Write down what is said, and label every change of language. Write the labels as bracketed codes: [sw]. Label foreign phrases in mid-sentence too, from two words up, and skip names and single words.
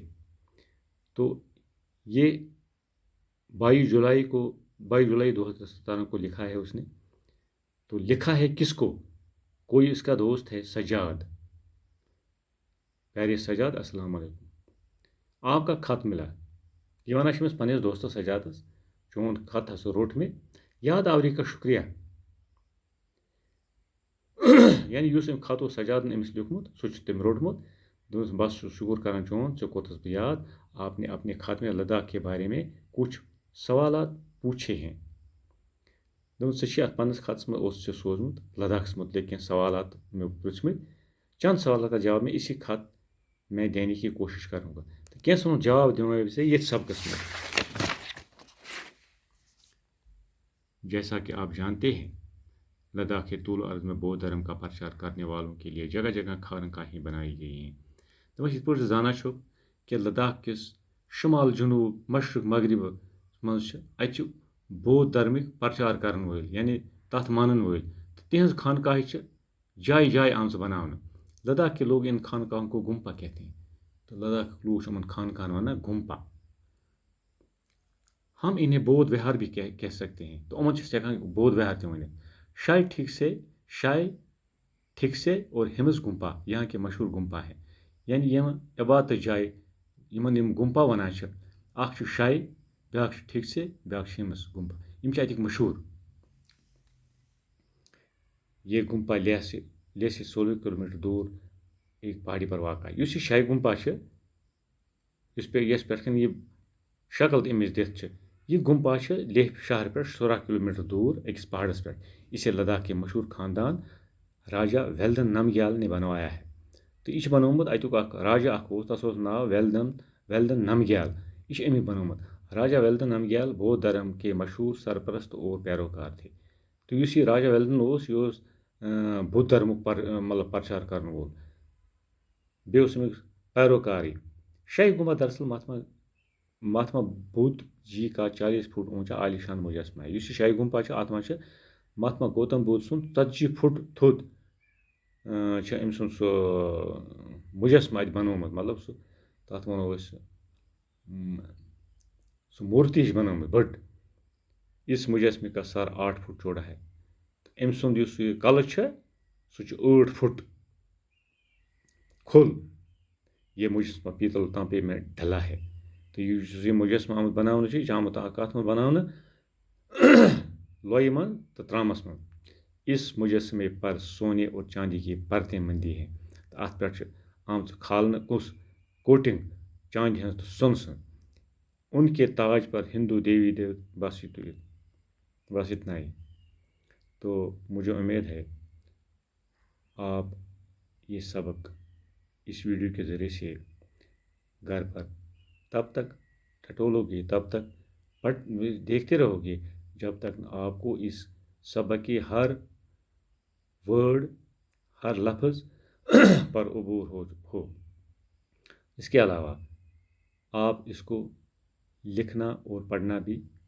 [ur] تو یہ 22 جولائی 2017 کو لکھا ہے اس نے. تو لکھا ہے کس کو؟ کوئی اس کا دوست ہے سجاد. پیارے سجاد السلام علیکم. آپ کا خط ملا. [ks] یہ ونان چھِ أمِس پنٛنِس دوستس سجادس چون خط ہسا روٚٹ مےٚ، [ur] یاد آوری کا شکریہ. [ks] یعنی یُس أمۍ خط اوس سجادن أمِس لیوٗکھمُت سُہ چھُ تٔمۍ روٚٹمُت. دوٚپُس بس شکر کران چون ژےٚ کوٚرتھس بہٕ یاد. [ur] آپ نے اپنے خط میں لداخ کے بارے میں کچھ سوالات پوچھے ہیں. [ks] دوٚپُن ژےٚ چھِ اتھ پنٛنِس خطس منٛز اوس ژےٚ سوٗزمُت لداخس متعلق کینٛہہ سوالات مےٚ پرٛژھمٕتۍ. [ur] چند سوالات کا جواب میں اسی خط میں دینے کی کوشش کروں گا. [ks] تو کینٛژھن ہُنٛد جواب دِمو أسۍ ییٚتھۍ سبقس میں. [ur] جیسا کہ آپ جانتے ہیں لداخ کے طول و عرض میں بودھ دھرم کا پرچار کرنے والوں کے لیے جگہ جگہ خانقاہیں بنائی گئی ہیں. [ks] تو یِتھ پٲٹھۍ زانان چھُ کہ لداخ کس شمال جنوب مشرق مغرب مز اتہِ چھِ بودھ دھرمٕکۍ پرچار کرن وٲلۍ یعنی تتھ مانن وٲلۍ تہٕ تِہنٛز خانقاہہِ چھِ جایہِ جایہِ آمژٕ بناونہٕ. [ur] لداخ کے لوگ ان خانقاہوں کو گمپا کہتے ہیں. [ks] تو لداخ لوگ چھِ یِمن خانقاہن ونان گمپا. [ur] ہم انہیں بودھ وہار بھی کہہ سکتے ہیں. [ks] تو یِمن چھِ أسۍ ہٮ۪کان بودھ وہار تہِ ؤنِتھ. [ur] شائی ٹھکسے اور ہمس گمپا یہاں کے مشہور گمپا ہیں. [ks] یعنی یم عبادت جایہِ یمن یم گمپا ونان چھِ، اکھ چھُ شائی، بیاکھ چھُ ٹھکسے، بیاکھ چھُ ہمس گمپا. یم چھِ اتِکۍ مشہور. [ur] یہ گمپا لیہ سے 16 کلومیٹر دور ایک پہاڑی پر واقع. [ks] یُس یہِ شائی گمپا چھِ یس پٮ۪ٹھ کن یہ شکل تہِ أمِس دِتھ چھِ، یہ گمپا چھِ لیہ شہر پٮ۪ٹھ 16 کلومیٹر دور أکِس پہاڑس پٮ۪ٹھ. [ur] اسے لداخ کے مشہور خاندان راجہ ویلدن نمگیال نے بنوایا ہے. [ks] تو یہ بنومت اتیک اخ راجا اخ اوس تس اوس ناو ویلدن نمگیال یہ امی بنومت راجا ویلدن نمگیال بودھ [ur] دھرم کے مشہور سرپرست اور پیروکار تھے [ks] تو اس یہ راجا ویلدن اوس یہ اوس بودھ دھرمک مطلب پرچار کرن وول بیٚیہِ اوس امیُک پیروکاری [ur] شاہی گنبد دراصل مہاتما بدھ جی کا 40 فٹ اونچا عالیشان مجسمہ ہے [ks] اس شاہی گنبد ات مجھ مہاتما گوتم بدھ سن 40 فٹ تھوٚد أمۍ سُنٛد سُہ مجسمہ اتہِ بنومُت مطلب سُہ تتھ ونو أسۍ سُہ مورتی چھِ بنٲومٕژ بٔڑ [ur] اس مجسمے کا سر 8 فٹ چوڑا ہے [ks] أمۍ سُنٛد یُس یہِ کلہٕ چھُ سُہ چھُ 8 فٹ کھُل [ur] یہ مجسمہ پیتل تانبے میں ڈھلا ہے [ks] تو یہ مجسمہ آمُت بناونہٕ چھُ یہِ چھُ آمُت کتھ منٛز بناونہٕ لۄیہِ منٛز تہٕ ترامس منٛز [ur] اس مجسمے پر سونے اور چاندی کی پرتیں بندی ہیں [ks] ات پٮ۪ٹھ چھِ آمژٕ کھالنہٕ کُس کوٹنگ چاندِ ہٕنٛز تہٕ سۄنہٕ سٕنٛز [ur] ان کے تاج پر ہندو دیوی بس اتنا ہی تو مجھے امید ہے آپ یہ سبق اس ویڈیو کے ذریعے سے گھر پر تب تک ٹٹولو گے تب تک دیکھتے رہو گے جب تک آپ کو اس سبق کی ہر ورڈ ہر لفظ پر عبور ہو اس کے علاوہ آپ اس کو لکھنا اور پڑھنا بھی